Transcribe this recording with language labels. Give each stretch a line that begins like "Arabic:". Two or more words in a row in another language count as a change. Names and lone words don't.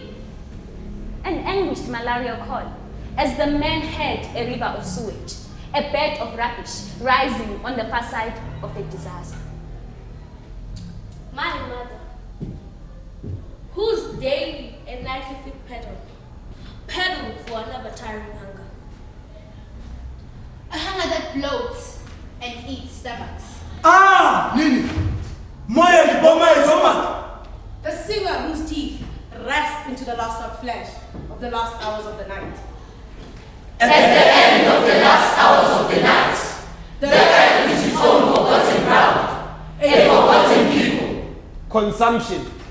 English: An anguished malaria call as the men head a river of sewage, a bed of rubbish rising on the far side of a disaster. My mother, whose daily and nightly feet pedal for another tiring hunger. A hunger that bloats and eats stomachs.
Lingala: Nini! Moya liboma izoma!
English: The singer whose teeth rest into the last of flesh of the last hours of the night. At the end of the last hours of the night, the earth is its own forgotten ground, a forgotten people. Consumption.